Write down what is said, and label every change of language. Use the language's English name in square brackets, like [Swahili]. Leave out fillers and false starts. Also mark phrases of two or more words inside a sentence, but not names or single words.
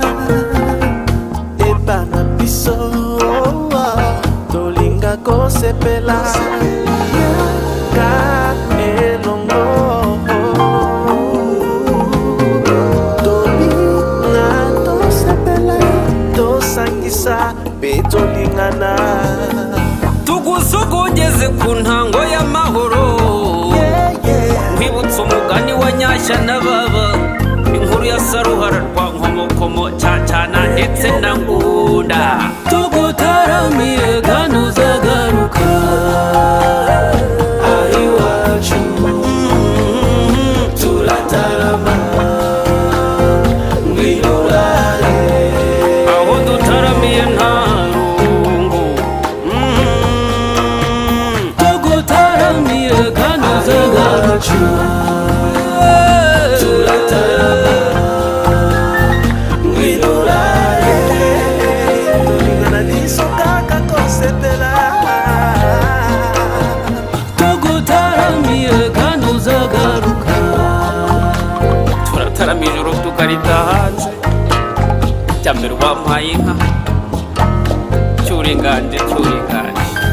[Lingala] epana biso tolinga kosepela ka elongo tolinga tosepela tosangisa pe tolingana [Kinyarwanda] Tugusogongeze ku ntango y'amahoro, nkwibutsa umugani wa Nyashya na Baba, inkuru ya Saruhara rwa Nkomokomo, Cyacana ndetse na Ngunda. Tugutaramire kandi uzagaruka ahiwacu turatarama ngwinurare aho dutaramiye nta rungu. Tugutaramire kandi uzagaruka turatarama ngwinurare [Lingala] tolingana biso kaka kosepela [Kinyarwanda] tugutaramire kandi uzagaruka. Turataramira ijoro tukarita hanze, jya mbere wampaye inka cyuringanje cyuringanje.